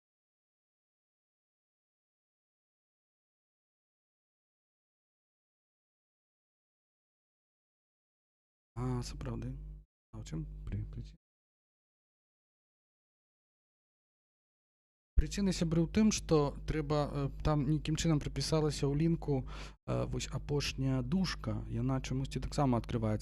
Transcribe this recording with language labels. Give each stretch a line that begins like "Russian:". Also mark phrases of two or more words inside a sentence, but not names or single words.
Ukrainian: А, це правда. А в чому причина?
Belarusian: Причина сябры ў тым, што трэба там нейкім чынам прапісалася ў лінку вось апошняя дужка, яна чамусьці таксама адкрываецца.